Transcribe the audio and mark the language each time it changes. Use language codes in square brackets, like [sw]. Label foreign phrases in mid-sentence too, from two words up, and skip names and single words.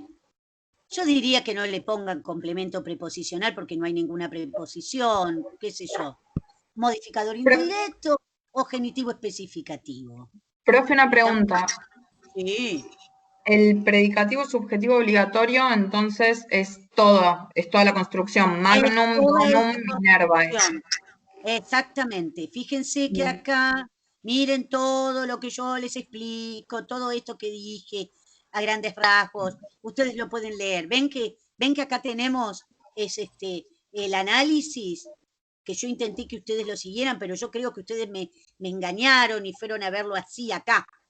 [es] Yo diría que no le pongan complemento preposicional porque no hay ninguna preposición, qué sé yo. Modificador indirecto o genitivo especificativo. Profe, una pregunta. Sí. El predicativo subjetivo obligatorio, entonces, es toda la construcción. [la] Magnum, donum, Minerva. [es] Exactamente. Fíjense que acá, miren todo lo que yo les explico, todo esto que dije a grandes rasgos. Ustedes lo pueden leer. Ven que acá tenemos el análisis que yo intenté que ustedes lo siguieran, pero yo creo que ustedes me engañaron y fueron a verlo así acá.